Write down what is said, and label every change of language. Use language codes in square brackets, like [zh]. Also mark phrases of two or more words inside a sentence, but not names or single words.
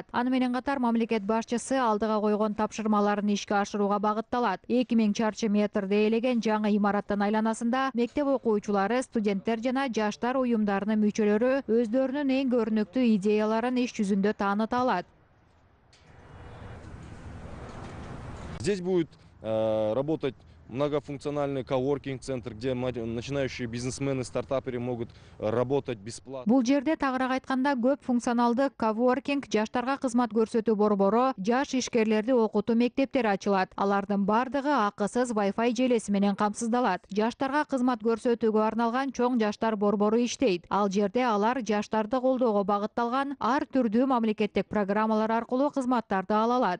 [ky] Аны менен катар мамлекет башчысы алдыга койгон тапшырмаларын ишке ашырууга багытталат. 2000 чарчы метрди ээлеген жаңы имараттын айланасында мектеп окуучулары, студенттер жана жаштар уюмдарынын мүчөлөрү өздөрүнүн эң көрүнүктүү идеяларын иш жүзүндө тааныта алат. [ru] Здесь будет работать многофункциональный коворкинг-центр, где начинающие бизнесмены, стартаперы могут работать бесплатно. [ky] Бул жерде тагыраак айтканда көп функционалдык коворкинг, жаштарга кызмат көрсөтүү борбору, жаш ишкерлерди окутуу мектептери ачылат. Алардын бардыгы акысыз Wi-Fi желеси менен камсыздалат. Жаштарга кызмат көрсөтүүгө арналган чоң жаштар борбору иштейт. Ал жерде алар жаштарды колдоого багытталган ар түрдүү мамлекеттик программалар аркылуу кызматтарды ала алат.